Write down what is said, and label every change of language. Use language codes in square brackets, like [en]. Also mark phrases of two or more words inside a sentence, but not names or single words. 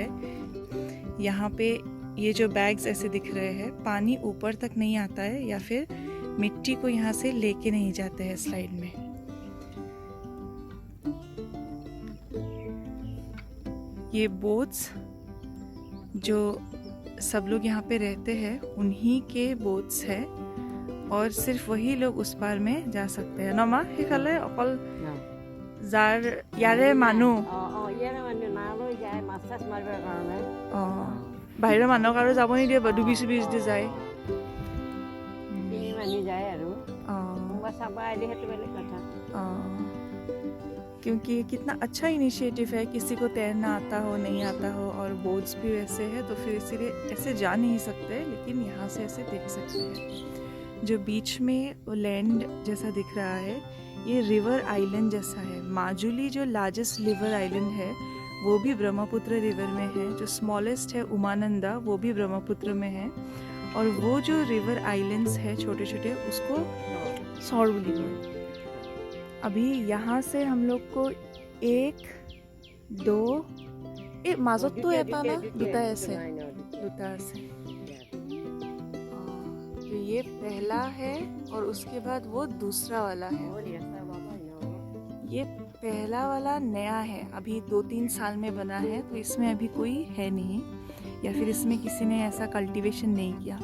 [hi] यहाँ पे ये जो बैग्स ऐसे दिख रहे हैं, पानी ऊपर तक नहीं आता है या फिर मिट्टी को यहाँ से लेके नहीं जाते हैं स्लाइड में। ये बोट्स जो सब लोग यहाँ पे रहते हैं उन्हीं के बोट्स है और सिर्फ वही लोग उस पार में जा सकते हैं। [as] नमा সেইফালে অকল যাৰ ইয়াৰে মানুহ বাহিৰৰ মানুহক আৰু যাব নিদিয়ে, ডুবি চুবি যদি যায় [hi] क्योंकि कितना अच्छा इनिशिएटिव है। किसी को तैरना आता हो नहीं आता हो और बोट्स भी वैसे है तो फिर इसीलिए ऐसे जा नहीं सकते, लेकिन यहाँ से ऐसे देख सकते हैं। जो बीच में वो लैंड जैसा दिख रहा है ये [en] river island [hi] जैसा है। माजुली जो [en] largest river island [hi] है वो भी ब्रह्मपुत्र रिवर में है। जो स्मॉलेस्ट है उमानंदा वो भी ब्रह्मपुत्र में है। और वो जो [en] river islands [hi] है छोटे छोटे उसको सौरबुली है। अभी यहाँ से हम लोग को 1 2 মাজত तो এটা ना [as] দুটা আছে [hi] तो ये पहला है और उसके बाद वो दूसरा वाला है। ये पहला वाला नया है, अभी 2-3 साल में बना है तो इसमें अभी कोई है नहीं या फिर इसमें किसी ने ऐसा कल्टीवेशन नहीं किया।